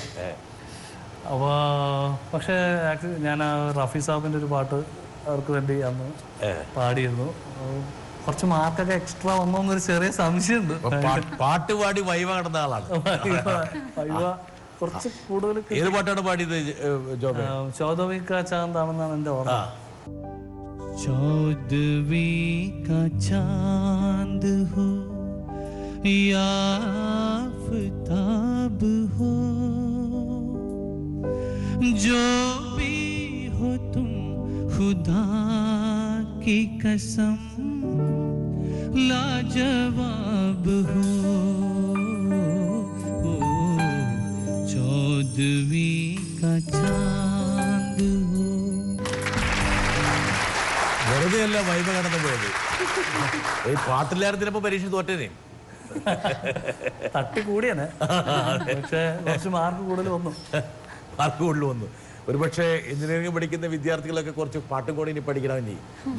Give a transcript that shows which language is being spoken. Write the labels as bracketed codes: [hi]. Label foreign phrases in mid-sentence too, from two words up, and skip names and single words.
[ml] അപ്പോൾ പക്ഷേ ഞാൻ റഫി സാബിൻ്റെ ഒരു പാട്ട് അവർക്ക് വേണ്ടി അന്ന് പാടിയിരുന്നു. കുറച്ച് മാർക്കൊക്കെ എക്സ്ട്രാ വന്നോ എന്നൊരു ചെറിയ സംശയമുണ്ട്. പാട്ട് പാടി വൈവ നടന്ന ആളാണ്. വൈവ കുറച്ച് കൂടുതൽ. ഏത് പാട്ടാണ് പാടിയത്? ചൗദവി കാ ചാന്താണെന്നാണ് എൻ്റെ ഓർമ്മ. [hi] चौदवी का चांद हो या आफताब हो, जो भी हो तुम खुदा की कसम लाजवाब हो. चौदवी का चांद हो. [ml] വെറുതെ അല്ല വൈബ കടന്നു പോയത്. ഈ പാട്ടില്ലായിരുന്നപ്പോ പരീക്ഷ തോറ്റേനെ. തട്ടി കൂടിയാണ്. പക്ഷേ കുറച്ച് മാർക്ക് കൂടുതൽ വന്നു. ഒരുപക്ഷെ എഞ്ചിനീയറിംഗ് പഠിക്കുന്ന വിദ്യാർത്ഥികളൊക്കെ കുറച്ച് പാട്ടും കൂടി ഇനി പഠിക്കണം.